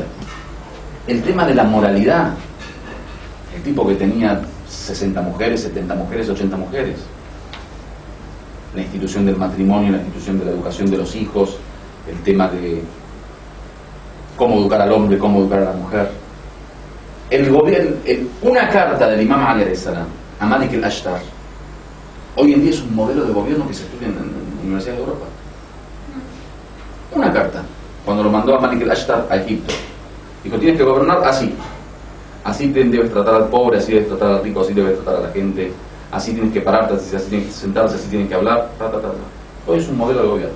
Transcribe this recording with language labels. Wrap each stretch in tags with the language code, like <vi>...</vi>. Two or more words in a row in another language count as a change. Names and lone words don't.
<es>El tema de la moralidad, el tipo que tenía 60 mujeres, 70 mujeres, 80 mujeres, la institución del matrimonio, la institución de la educación de los hijos, el tema de cómo educar al hombre, cómo educar a la mujer. El gobierno, una carta del imam Ali</es> <ar>عليه السلام</ar> <es>a Malik al-Ashtar hoy en día es un modelo de gobierno que se estudia en universidades de Europa. Una carta, cuando lo mandó a Malik al-Ashtar a Egipto, dijo, tienes que gobernar así. Así debes tratar al pobre, así debes tratar al rico, así debes tratar a la gente, así tienes que pararte, así tienes que sentarse, así tienes que hablar, Hoy es un modelo de gobierno.</es>